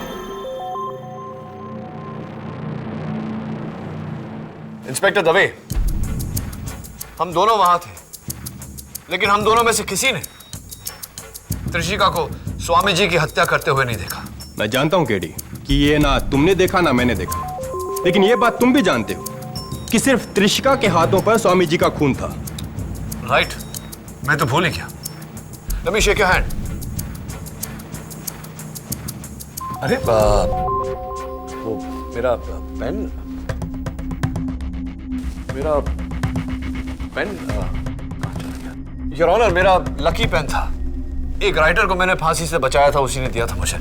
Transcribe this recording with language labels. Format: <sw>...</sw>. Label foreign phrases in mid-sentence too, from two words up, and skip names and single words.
<hi>इंस्पेक्टर दवे, हम दोनों वहां थे, लेकिन हम दोनों में से किसी ने त्रिशिका को स्वामी जी की हत्या करते हुए नहीं देखा। मैं जानता हूं केडी कि ये ना तुमने देखा ना मैंने देखा, लेकिन ये बात तुम भी जानते हो कि सिर्फ त्रिशिका के हाथों पर स्वामी जी का खून था। राइट, मैं तो भूल ही गया।</hi> <en>Let me shake your hand.</en> <hi>अरे वो मेरा पेन</hi> <en>your honour,</en> <hi>मेरा लकी पेन था। एक राइटर को मैंने फांसी से बचाया था, उसी ने दिया था मुझे।</hi>